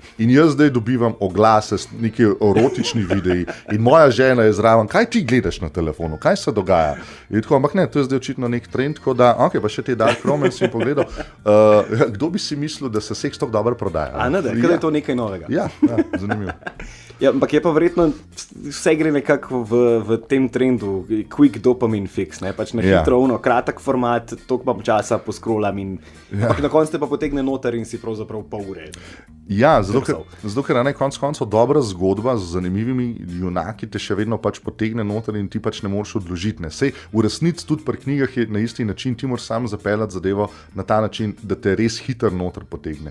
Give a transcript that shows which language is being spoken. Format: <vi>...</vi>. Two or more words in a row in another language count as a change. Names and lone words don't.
<sl>In jaz zdaj dobivam oglase s neki erotični videi in moja žena je zraven, kaj ti gledaš na telefonu, kaj se dogaja? In tako, ampak ne, to je zdaj očitno nek trend, tako da, ok, pa še te Dark Romance si pogledal. Kdo bi si mislil, da se seks tako dobro prodaja? Kaj je to nekaj novega? Ja, zanimivo. Ja, ampak je pa verjetno, vse gre nekako v tem trendu,</sl> <en>quick dopamine fix,</en> <sl>ne, pač na hitro, kratek format, toliko pa časa poskrolam in na koncu te pa potegne noter in si pravzaprav pol ure. Ja, zato ker na koncu koncev dobra zgodba z zanimivimi junaki te še vedno pač potegne noter in ti pač ne moreš odložiti. Ne. Sej v resnici tudi pri knjigah je na isti način, ti moraš sam zapeljati zadevo na ta način, da te res hiter noter potegne.</sl>